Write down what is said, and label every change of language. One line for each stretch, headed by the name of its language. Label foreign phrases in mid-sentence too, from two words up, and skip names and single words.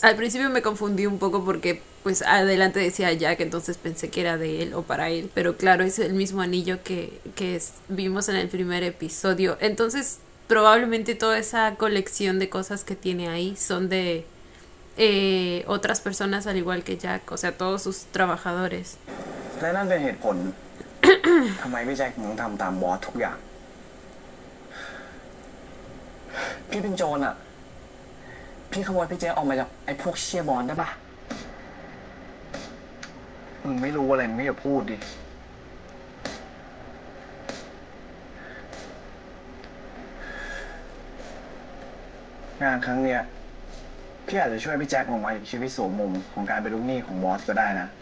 Spanish: Al principio me confundí un poco porque pues adelante decía Jack, entonces pensé que era de él o para él. Pero claro, es el mismo anillo que vimos en el primer episodio. Entonces probablemente toda esa colección de cosas que tiene ahí son de otras personas al igual que Jack. O sea, todos sus trabajadores.
Thai: และนั่นเป็นเหตุผล ทำไมพี่แจ็คถึงทำตามบอสทุกอย่าง พี่เป็นโจรอ่ะ พี่ขโมยพี่แจ็คออกมาจากไอ้พวกเชี่ยบอลได้ปะมึงไม่รู้อะไรมึงไม่อย่าพูดดิ งานครั้งเนี้ยพี่อาจจะช่วยพี่แจ็คออกมาจากชีวิตสวมมุมของการเป็นลูกหนี้ของบอสก็ได้นะ